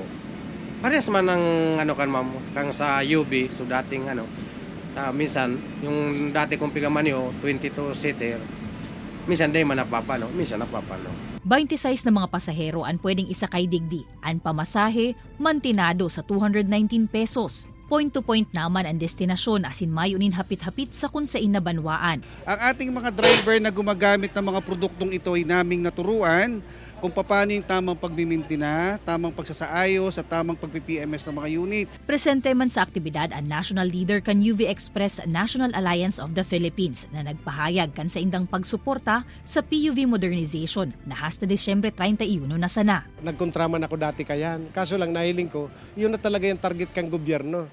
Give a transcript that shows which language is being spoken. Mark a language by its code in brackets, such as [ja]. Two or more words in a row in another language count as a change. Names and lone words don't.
[bik] Parehas man ang kan ma'am, kang sa UV, so dating minsan yung dati kong pigamaneho 22-seater. Minsan day man napapano, minsan napapano. 26 na mga pasahero ang pwedeng isakay digdi. Ang pamasahe, mantinado sa 219 pesos. Point to point naman ang destinasyon asin mayunin hapit-hapit sa kung saan na banwaan. [tl] Ang ating mga driver na gumagamit ng mga produktong ito ay naming naturuan kung paano yung tamang pagmimintina, tamang pagsasaayos at tamang pag-PMS ng mga unit. [bik] Presente man sa aktibidad ang [en] national leader [bik] kan UV Express National Alliance of the Philippines na nagpahayag kan sa indang pagsuporta sa [en] PUV modernization [bik] na hasta Desyembre 31 na sana. Nagkontraman ako dati kayan, kaso lang nahiling ko, yun na talaga yung target kang gobyerno.